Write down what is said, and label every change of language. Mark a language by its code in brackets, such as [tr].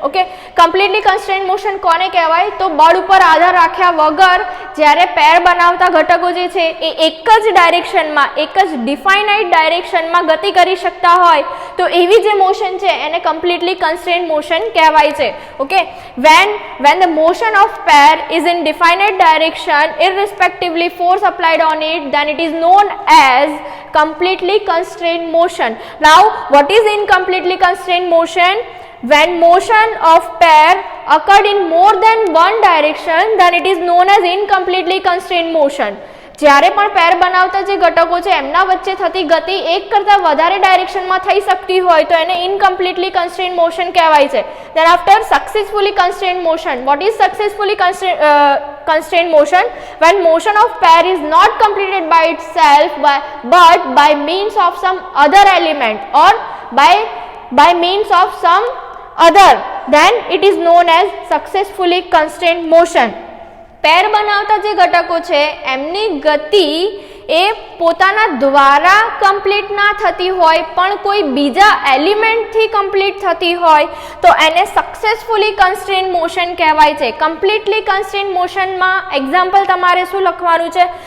[gu] Okay, completely constraint motion કોને કહેવાય? તો બળ ઉપર આધાર રાખ્યા વગર જ્યારે પેર બનાવતા ઘટકો જે છે એ એક જ ડાયરેક્શનમાં, એક જ ડિફાઇનાઇટ ડાયરેક્શનમાં ગતિ કરી શકતા હોય તો એવી જે મોશન છે એને કમ્પ્લીટલી કન્સ્ટ્રેન્ટ મોશન કહેવાય છે. [en] Okay, when the motion of pair is in definite direction irrespectively force applied on it, then it is known as completely constrained motion. Now what is incompletely constrained motion? When motion of pair occurred in more than one direction, then it is known as incompletely constrained motion. [gu] જ્યારે પણ પેર બનાવતા જે ઘટકો છે એમના વચ્ચે થતી ગતિ એક કરતાં વધારે ડાયરેક્શનમાં થઈ શકતી હોય તો એને ઇનકમ્પ્લીટલી કન્સ્ટ્રેન્ડ મોશન કહેવાય છે. [en] Then after successfully constrained motion, what is successfully constrained motion? When motion of pair is not completed by itself but by means of some other element or by means of some other, then it is known as successfully constrained motion. [gu] પેર બનાવતા જે ઘટકો છે એમની ગતિ એ પોતાના દ્વારા complete ના થતી હોય પણ કોઈ બીજા એલિમેન્ટથી કમ્પ્લીટ થતી હોય તો એને સક્સેસફુલી કન્સ્ટ્રેન્ડ મોશન કહેવાય છે. કમ્પ્લીટલી કન્સ્ટ્રેન્ડ મોશનમાં એક્ઝામ્પલ તમારે શું લખવાનું છે?